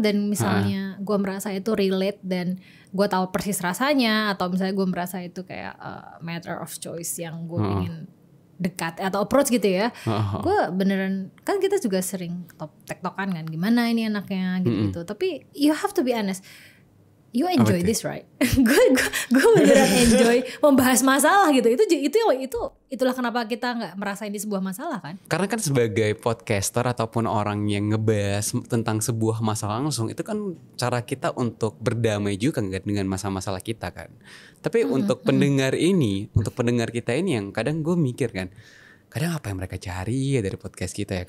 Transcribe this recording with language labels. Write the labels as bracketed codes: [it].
[id] Dan misalnya gue merasa itu relate dan gue tahu persis rasanya. Atau misalnya gue merasa itu kayak [en] matter of choice [id] yang gue ingin dekat atau approach gitu ya. Gue beneran, kan kita juga sering tektokan kan, gimana ini anaknya gitu-gitu. [en] Tapi you have to be honest, you enjoy this right? [id] gue beneran enjoy membahas masalah gitu. Itulah kenapa kita nggak merasa ini sebuah masalah kan? Karena kan sebagai podcaster ataupun orang yang ngebahas tentang sebuah masalah langsung, itu kan cara kita untuk berdamai juga dengan masalah-masalah kita kan. Tapi untuk pendengar kita ini yang kadang gue mikir kan, kadang apa yang mereka cari ya dari podcast kita ya?